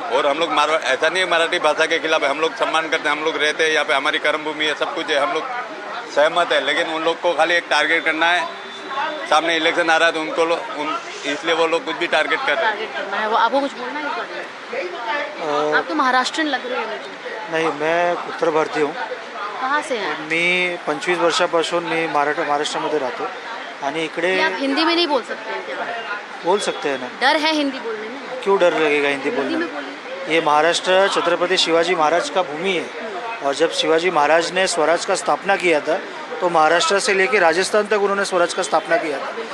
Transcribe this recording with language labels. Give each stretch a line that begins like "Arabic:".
Hindi: और हम लोग ऐसा नहीं है मराठी भाषा के खिलाफ है, हम लोग सम्मान करते हैं, हम लोग रहते हैं यहाँ पे, हमारी कर्म भूमि है, सब कुछ है, हम लोग सहमत है। लेकिन उन लोग को खाली एक टारगेट करना है, सामने इलेक्शन आ रहा है तो इसलिए वो लोग कुछ भी टारगेट कर रहे हैं। टारगेट करना है, वो आपको कुछ बोलना है? आप तो महाराष्ट्रीयन लग रहे हैं मुझे। नाही, मैं उत्तर भारतीय हूँ। कहाँ से हैं?
Marathi: मी 25 वर्षापासून मी महाराष्ट्रामध्ये राहतो आणि इकडे।
Hindi: क्या आप हिंदी में नहीं बोल सकते हैं क्या? बोल सकते हैं ना। डर है हिंदी बोलने में? क्यों डर लगेगा हिंदी बोलने में? ये महाराष्ट्र छत्रपति शिवाजी महाराज का भूमि है, और जब शिवाजी महाराज ने स्वराज का स्थापना किया था तो महाराष्ट्र से लेकर राजस्थान तक उन्होंने स्वराज का स्थापना किया था।